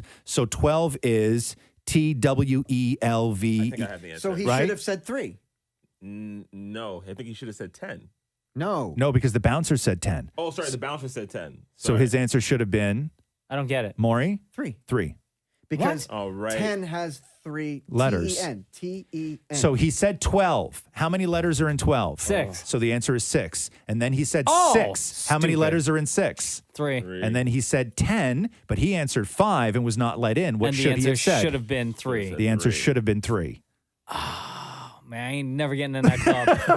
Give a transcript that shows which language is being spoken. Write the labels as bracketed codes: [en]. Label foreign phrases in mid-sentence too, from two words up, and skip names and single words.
[en] So 12 is TWELVE. I think I have the answer. So he Right? should have said 3. No, I think he should have said 10. No. No, because the bouncer said 10. Oh, sorry, the bouncer said 10. So his answer should have been I don't get it. Maury 3. 3. Because All right. 10 has 3 Letters. T-E-N. T-E-N. So he said 12. How many letters are in 12? 6. So the answer is 6. And then he said Oh, 6. How many stupid. letters are in 6? 3. And then he said 10, but he answered 5 and was not let in. What And the should he answer have said? should have been 3. The answer should have been 3. Oh, man, I ain't never getting in that club.